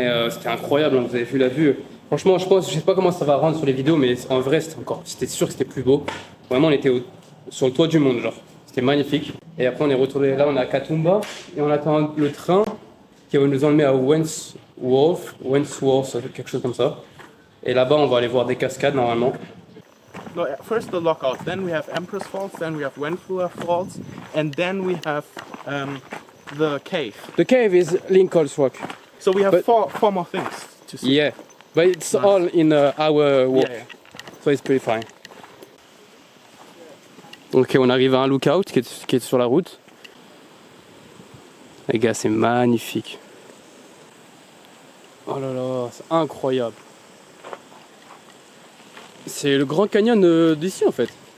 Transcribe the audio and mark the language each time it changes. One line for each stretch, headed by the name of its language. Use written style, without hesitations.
French: C'était incroyable, hein, vous avez vu la vue. Franchement, je sais pas comment ça va rendre sur les vidéos, mais en vrai, c'était sûr que c'était plus beau. Vraiment, on était sur le toit du monde, genre. C'était magnifique. Et après on est retourné là, on est à Katoomba et on attend le train qui va nous emmener à Wandsworth, quelque chose comme ça. Et là-bas on va aller voir des cascades normalement.
English: No, first the lockout, then we have Empress Falls, then we have Wentworth Falls, and then we have the cave. The cave is Lincoln's Rock. So we have But- four more things to see. Yeah, but it's all in our walk, Yeah. so it's pretty fine.
French: Ok, on arrive à un lookout qui est sur la route. Les gars, c'est magnifique. Oh là là, c'est incroyable. C'est le Grand Canyon d'ici en fait.